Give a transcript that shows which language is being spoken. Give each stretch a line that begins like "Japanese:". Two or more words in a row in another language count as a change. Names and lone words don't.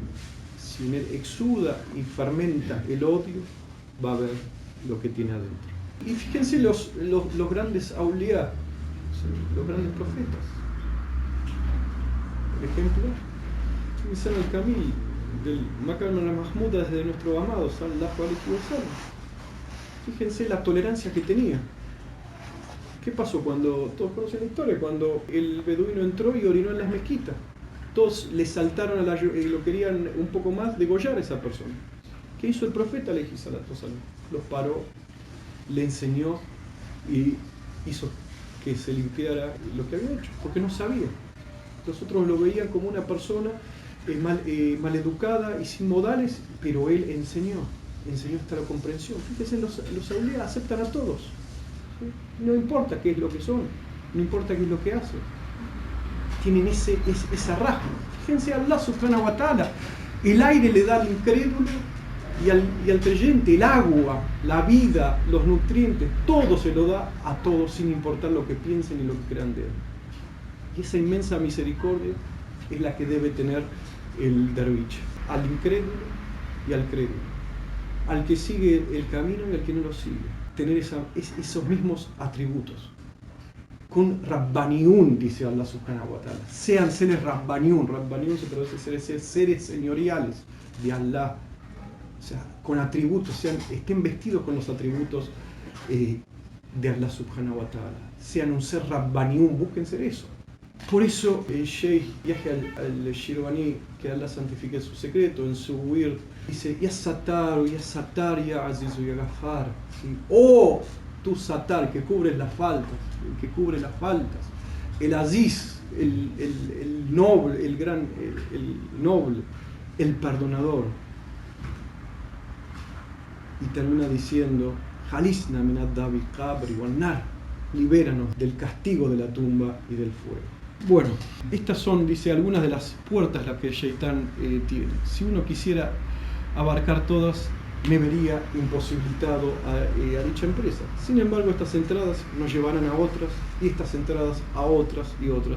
Spanish: Si en él exuda y fermenta el odio, va a ver lo que tiene adentro. Y fíjense los grandes auliá, los grandes profetas. Por ejemplo,
Arabic: Insan al-Kamil,
Spanish: del
Arabic: Makam al-Mahmud
Spanish: desde nuestro amado
Arabic: sallallahu alaihi wasallam.
Spanish: Fíjense la tolerancia que tenía. ¿Qué pasó cuando, todos conocen la historia, cuando el beduino entró y orinó en las mezquitas? Todos le saltaron lo querían un poco más degollar a esa persona. ¿Qué hizo el profeta
Arabic: alaihi salatu wasallam?
Spanish: Los paró, le enseñó y hizo que se limpiara lo que había hecho, porque no sabía. Los otros lo veían como una persona maleducada y sin modales, pero él enseñó hasta la comprensión. Fíjense, los auliá aceptan a todos. ¿Sí? No importa qué es lo que son, no importa qué es lo que hacen. Tienen esa rasga. Fíjense,
Arabic: Allah subhanahu wa ta'ala,
Spanish: el aire le da al incrédulo y al creyente, el agua, la vida, los nutrientes, todo se lo da a todos sin importar lo que piensen y lo que crean de él. Y esa inmensa misericordia es la que debe tener el derviche, al incrédulo y al crédulo, al que sigue el camino y al que no lo sigue, tener esos mismos atributos.
Arabic: Con Rabbaniun, dice Allah subhanahu wa ta'ala,
Spanish: sean seres Rabbaniun se traduce seres señoriales de Allah, o sea, con atributos, estén vestidos con los atributos de Allah
Arabic: subhanahu wa ta'ala,
Spanish: sean un ser Rabbaniun, busquen ser eso. Por eso el Sheikh Yahya al-Shirvani, que Allah santifique su secreto, en su wird, dice:
Arabic: Ya Satar, Ya Azizu, Ya Ghaffar.
Spanish: ¿Sí? Oh, tú Satar, que cubres las faltas, el que cubre las faltas. El Aziz, el noble, el noble, el perdonador. Y termina diciendo:
Arabic: Jalisna min ad-dabi qabri wan nar.
Spanish: Libéranos del castigo de la tumba y del fuego. Bueno, estas son, dice, algunas de las puertas las que el Shaitán tiene. Si uno quisiera abarcar todas, me vería imposibilitado a dicha empresa. Sin embargo, estas entradas nos llevarán a otras, y estas entradas a otras y otras.